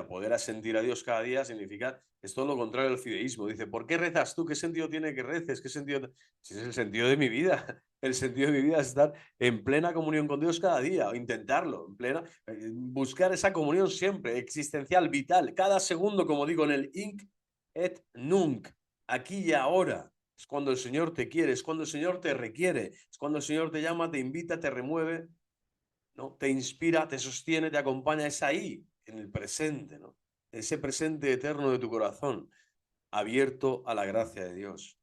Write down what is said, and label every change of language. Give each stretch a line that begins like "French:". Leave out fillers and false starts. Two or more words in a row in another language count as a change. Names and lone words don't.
Spanish: Poder asentir a Dios cada día significa, es todo lo contrario al fideísmo. Dice, ¿por qué rezas tú? ¿Qué sentido tiene que reces? ¿Qué sentido? Si es el sentido de mi vida. El sentido de mi vida es estar en plena comunión con Dios cada día, o intentarlo, en plena, buscar esa comunión siempre, existencial, vital, cada segundo, como digo, en el
Latin: hinc et nunc,
Spanish: aquí y ahora. Es cuando el Señor te quiere, es cuando el Señor te requiere, es cuando el Señor te llama, te invita, te remueve, ¿no?, te inspira, te sostiene, te acompaña. Es ahí, en el presente, ¿no?, ese presente eterno de tu corazón, abierto a la gracia de Dios.